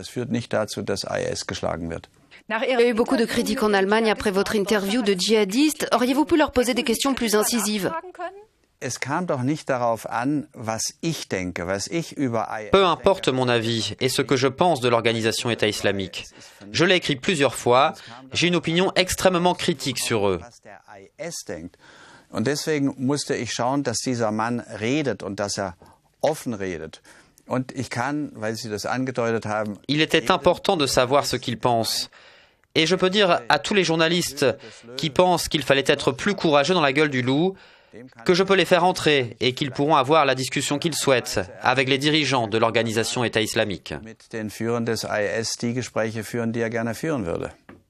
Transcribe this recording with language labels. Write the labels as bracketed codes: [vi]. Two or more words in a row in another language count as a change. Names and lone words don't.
[fr] Il y a eu beaucoup de critiques en Allemagne après votre interview de djihadistes. Auriez-vous pu leur poser des questions plus incisives ? Peu importe mon avis et ce que je pense de l'organisation État islamique. Je l'ai écrit plusieurs fois, j'ai une opinion extrêmement critique sur eux. [de] Und deswegen musste ich schauen, dass dieser Mann redet und dass offen redet. [fr] Il était important de savoir ce qu'il pense. Et je peux dire à tous les journalistes qui pensent qu'il fallait être plus courageux dans la gueule du loup, que je peux les faire entrer et qu'ils pourront avoir la discussion qu'ils souhaitent avec les dirigeants de l'organisation État islamique. [de] Mit den Führern des IS die Gespräche führen, die er gerne führen würde.